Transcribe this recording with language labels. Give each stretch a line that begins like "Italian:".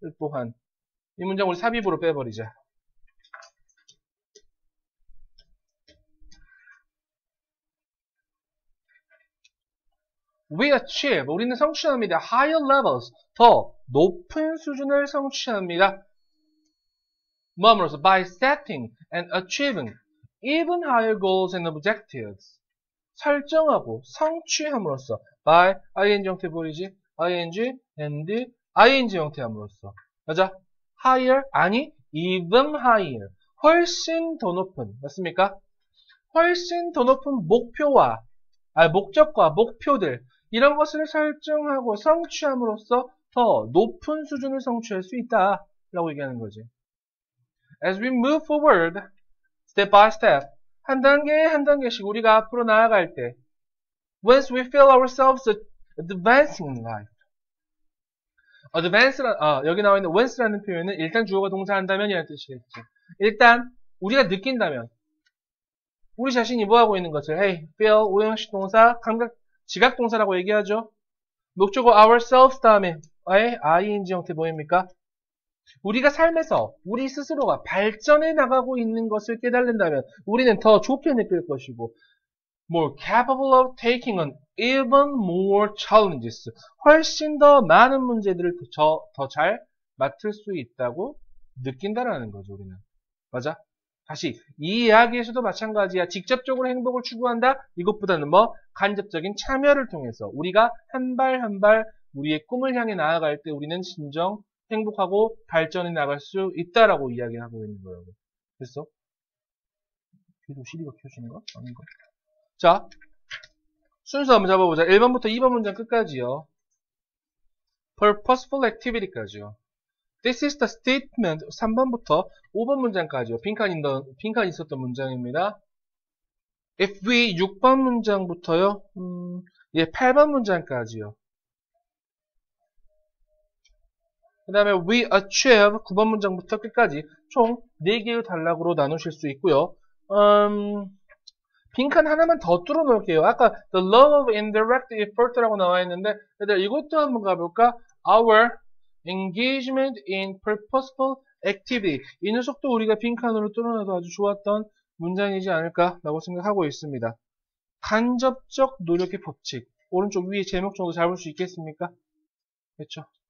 Korean: 또한 이 문장 우리 삽입으로 빼버리자.
English: We achieve,
Korean: 우리는 성취합니다.
English: Higher levels,
Korean: 더 높은 수준을 성취합니다. 뭐함으로써?
English: By setting and achieving even higher goals and objectives.
Korean: 설정하고 성취함으로써
English: by ing
Korean: 형태 보이지? ing and ing 형태 함으로써. 맞아? higher 아니
English: even higher
Korean: 훨씬 더 높은 맞습니까? 훨씬 더 높은 목표와 목적과 목표들 이런 것을 설정하고 성취함으로써 더 높은 수준을 성취할 수 있다 라고 얘기하는 거지.
English: As we move forward, step by step,
Korean: 한 단계 한 단계씩 우리가 앞으로 나아갈 때
English: once we feel ourselves advancing in life.
Korean: 여기 나와 있는 once라는 표현은 일단 주어가 동사한다면 이라는 뜻이겠지. 일단 우리가 느낀다면 우리 자신이 뭐하고 있는 것을 hey, feel, 오형식 동사, 감각, 지각 동사라고 얘기하죠. 목적어 ourselves 다음에 ing 형태 보입니까? 우리가 삶에서 우리 스스로가 발전해 나가고 있는 것을 깨달는다면 우리는 더 좋게 느낄 것이고
English: more capable of taking on even more challenges
Korean: 훨씬 더 많은 문제들을 더 잘 맡을 수 있다고 느낀다라는 거죠. 우리는 맞아? 다시 이 이야기에서도 마찬가지야. 직접적으로 행복을 추구한다? 이것보다는 간접적인 참여를 통해서 우리가 한 발 한 발 우리의 꿈을 향해 나아갈 때 우리는 진정 행복하고 발전해 나갈 수 있다라고 이야기하고 있는 거예요. 됐어? 뒤로 시리가 켜지는가? 아닌가? 자, 순서 한번 잡아보자. 1번부터 2번 문장 끝까지요.
English: Purposeful activity까지요. This is the statement
Korean: 3번부터 5번 문장까지요. 빈칸 있었던 문장입니다. If we 6번 문장부터요. 8번 문장까지요. 그 다음에 we achieve 9번 문장부터 끝까지 총 4개의 단락으로 나누실 수 있고요. 빈칸 하나만 더 뚫어 놓을게요. 아까
English: the love of indirect effort
Korean: 라고 나와 있는데 얘들 이것도 한번 가볼까?
English: Our engagement in purposeful activity.
Korean: 이 녀석도 우리가 빈칸으로 뚫어놔도 아주 좋았던 문장이지 않을까라고 생각하고 있습니다. 간접적 노력의 법칙. 오른쪽 위에 제목 정도 잡을 수 있겠습니까? 그렇죠?